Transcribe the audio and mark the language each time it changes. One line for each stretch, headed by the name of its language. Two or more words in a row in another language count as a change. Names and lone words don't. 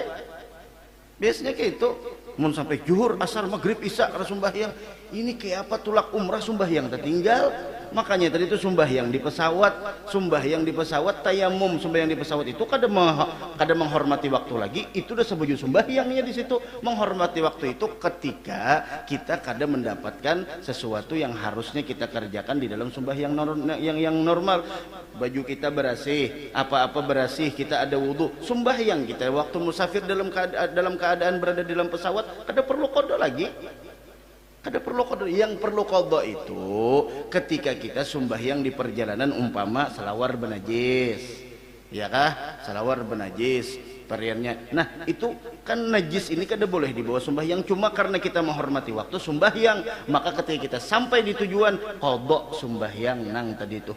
Banjar: Biasanya kayak itu. Mun sampai zuhur asar maghrib isya kada sembahyang. Ini kayak apa tulak umrah sembahyang tertinggal. Makanya tadi itu sembahyang di pesawat, tayamum sembahyang di pesawat itu kada menghormati waktu lagi, itu udah sebujur sembahyangnya di situ.
Indonesian: Menghormati waktu itu ketika kita kada mendapatkan sesuatu yang harusnya kita kerjakan di dalam sembahyang yang normal. Baju kita bersih, apa-apa bersih, kita ada wudu, sembahyang kita waktu musafir dalam keadaan berada di dalam pesawat kada perlu qada lagi.
Banjar: Ada perlu qada. Yang perlu qada itu ketika kita sembahyang di perjalanan umpama selawar benajis, ya kah? Selawar benajis variannya. Nah itu kan najis ini kada boleh dibawa sembahyang, cuma karena kita menghormati waktu sembahyang, maka ketika kita sampai di tujuan qada sembahyang nang tadi itu.